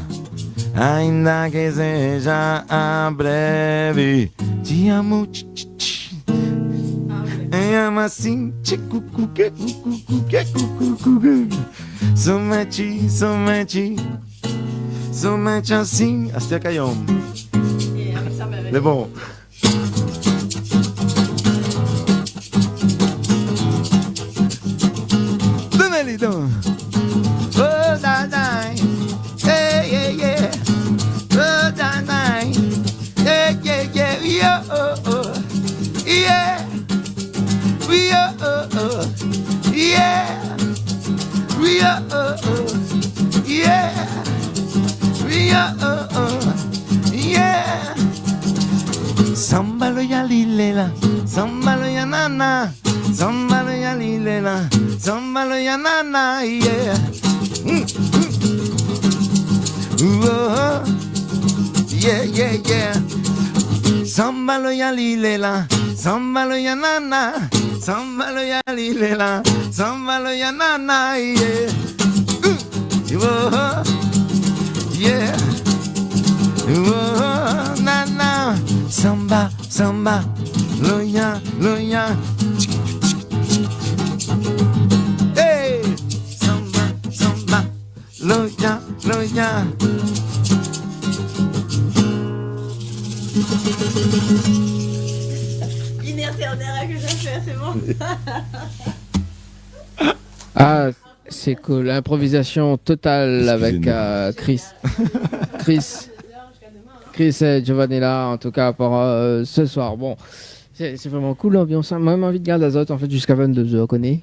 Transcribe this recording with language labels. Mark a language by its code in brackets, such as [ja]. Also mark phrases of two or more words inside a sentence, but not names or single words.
[pt] Ainda que seja a breve, te amo, amo assim, somente assim, até caiu. É bom. Dona Lidon, oh da da, hey yeah yeah. Oh, da, da. Yeah, yeah, yeah, yeah, oh, oh. Yeah, we oh, oh, oh. Yeah, we oh, oh, oh. Yeah, we oh, oh, oh. Yeah. Sambalo ya lilela, sambalo ya nana, sambalo ya lilela, sambalo ya nana, yeah. Oh. Yeah, yeah, yeah. Sambalo ya lilela, sambalo ya nana, sambalo ya lilela, sambalo ya nana, yeah. Oh, yeah. Oh, nana, samba, samba, loya, loya. Hey, samba, samba, loya, loya. [fr] Inerternaire que j'ai fait, c'est bon. Ah, c'est cool. L'improvisation totale avec Chris. Chris et Giovanella, en tout cas, pour ce soir. Bon, c'est vraiment cool l'ambiance. Moi, j'ai envie de garder Azote en fait jusqu'à 22h, connais.